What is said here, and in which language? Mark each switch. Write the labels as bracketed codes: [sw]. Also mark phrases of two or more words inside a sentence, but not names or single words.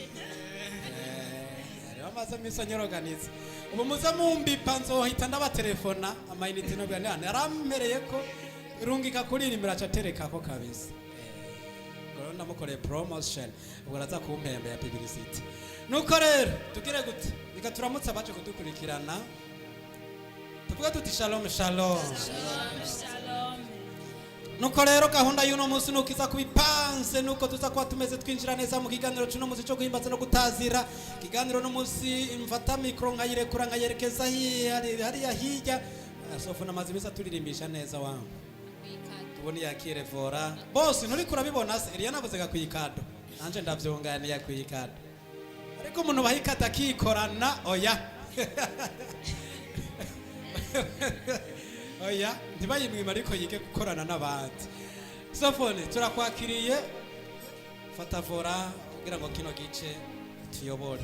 [rn] wamaze imisi anyoroganiza ubu muze mumbipa nzohita ndabatelefona amayinite no bwana yarampereye ko rungika kuririmira acatereka ko kabisa ngo ndamukoreye promotion ubwo araza kumpembe ya publicity nuko rero tugire gute reka turamutse abaje kudukurikirana tuvuga tuti [he] shalom shalom [rn] Shalom. nuko rero gahunda y'uno munsi nuko iza kubipanze nuko tuza kuba tumeze twinjira neza mu kiganiro cy'uno munsi cyo guhimbaza no gutazira kiganiro no munsi imfata mikro nkayirekura nkayerekeza hariya hirya sofu namaze bisa turirimbisha neza wangu tubone yakire vora boss nturi kurabibona se Eliana navuze ga kuyikado nanje ndavyunganiye kuyikado ariko umuntu bahikata akikorana oya oya ntibayimwima ariko yige gukorana n'abandi sofone turakwakiriye fata vora kugira ngo kino gice tuyobore